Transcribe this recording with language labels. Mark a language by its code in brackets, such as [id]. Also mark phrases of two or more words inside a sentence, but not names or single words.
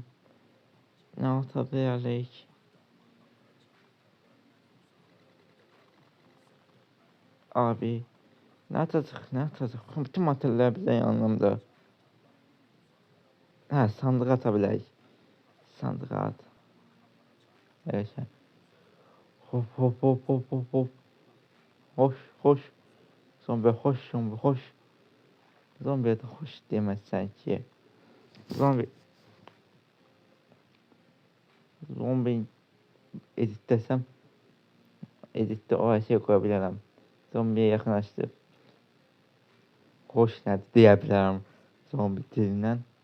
[tr] Ne atabilirik? Abi. [az] Ne atacaq? Bütün materiallar bizə yanımda. Hə, sandığa ata bilərik. Sandığa at. [tr] Evet. Hop. [az] Hoş. Zombi hoş. Zombiyə də hoş deməsən ki. Zombi editləsəm, editdə o şey qoya bilərəm. Zombiyə yaxınlaşdırıb hoş nədir deyə bilərəm zombi dilindən.